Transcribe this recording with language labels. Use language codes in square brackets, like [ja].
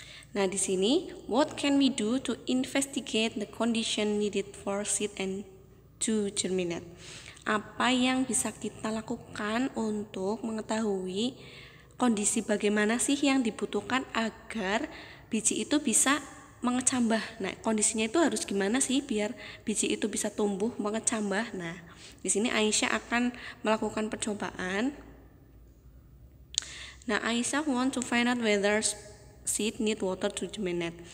[id] Nah, di sini [en] what can we do to investigate the condition needed for seed and to germinate? [id] Apa yang bisa kita lakukan untuk mengetahui kondisi bagaimana sih yang dibutuhkan agar biji itu bisa mengecambah? Nah, kondisinya itu harus gimana sih biar biji itu bisa tumbuh mengecambah? Nah, di sini Aisyah akan melakukan percobaan. [en] Nah, Aisyah want to find out whether seed need water to germinate.